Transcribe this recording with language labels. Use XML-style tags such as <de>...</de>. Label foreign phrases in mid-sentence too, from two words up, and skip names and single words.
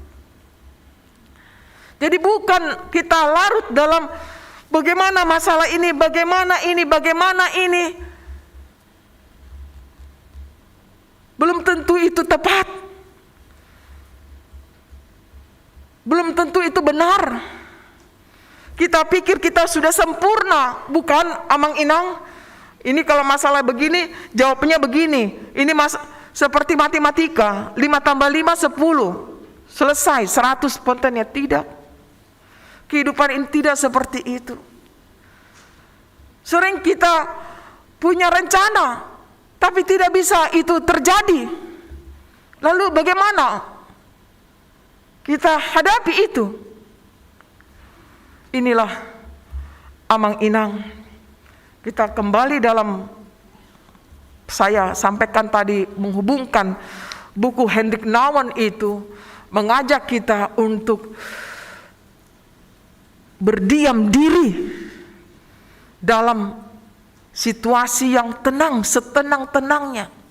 <id>Jadi bukan kita larut dalam bagaimana masalah ini, bagaimana ini. Belum tentu itu tepat. Belum tentu itu benar. Kita pikir kita sudah sempurna, bukan</id> <bbc>amang inang.</bbc> <id>Ini kalau masalah begini, jawabnya begini. Ini seperti matematika, 5 tambah 5, 10. Selesai, 100 spontannya. Tidak. Kehidupan ini tidak seperti itu. Sering kita punya rencana, tapi tidak bisa itu terjadi. Lalu bagaimana kita hadapi itu? Inilah</id> <bbc>amang inang.</bbc> <id>Kita kembali dalam, saya sampaikan tadi, menghubungkan buku Hendrik Nouwen itu, mengajak kita untuk berdiam diri dalam situasi yang tenang, setenang-tenangnya.</id>